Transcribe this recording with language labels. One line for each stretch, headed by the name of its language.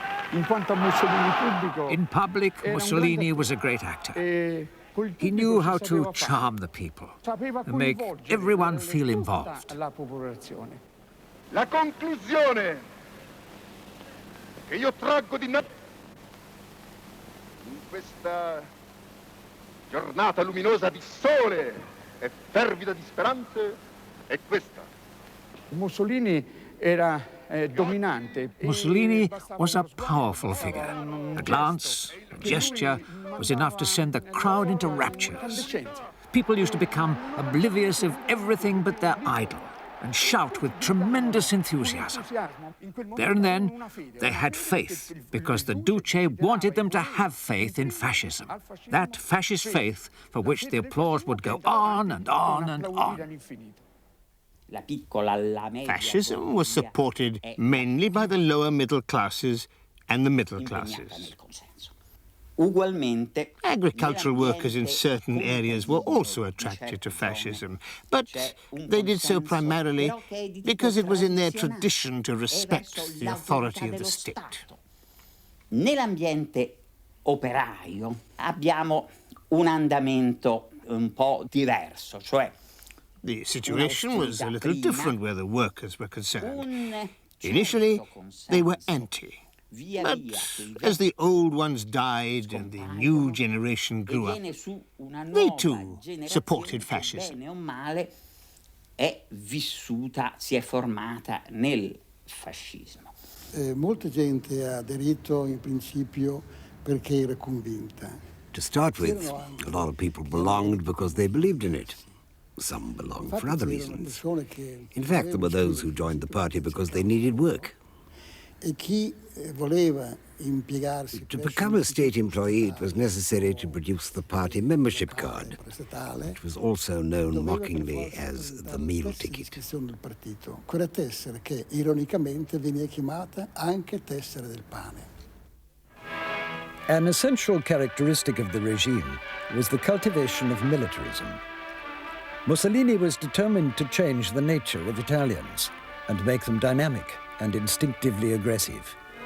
English: In public, Mussolini was a great actor. He knew how to charm the people and make everyone feel involved.
Italian: La conclusione che io traggo in questa giornata luminosa di sole e fervida di speranze è questa. Mussolini era dominante.
English: Mussolini was a powerful figure. A glance, a gesture was enough to send the crowd into raptures. People used to become oblivious of everything but their idol and shout with tremendous enthusiasm. There and then, they had faith because the Duce wanted them to have faith in fascism. That fascist faith for which the applause would go on and on and on. Fascism was supported mainly by the lower middle classes and the middle classes. Agricultural workers in certain areas were also attracted to fascism, but they did so primarily because it was in their tradition to respect the authority of the state.
Italian: Nell'ambiente operaio abbiamo un andamento un po' diverso, cioè
English: the situation was a little different where the workers were concerned. Initially, they were anti. But as the old ones died and the new generation grew up, they too supported fascism.
Italian: Si è formata nel fascismo. Molta gente ha aderito in principio perché era convinta.
English: To start with, a lot of people belonged because they believed in it. Some belonged for other reasons. In fact, there were those who joined the party because they needed work.
Italian: E chi voleva impiegarsi
English: to become a state employee, it was necessary to produce the party membership card, which was also known mockingly as the meal ticket.
Italian: Quella tessera che ironicamente veniva chiamata anche tessera del pane.
English: An essential characteristic of the regime was the cultivation of militarism. Mussolini was determined to change the nature of Italians and make them dynamic and instinctively aggressive.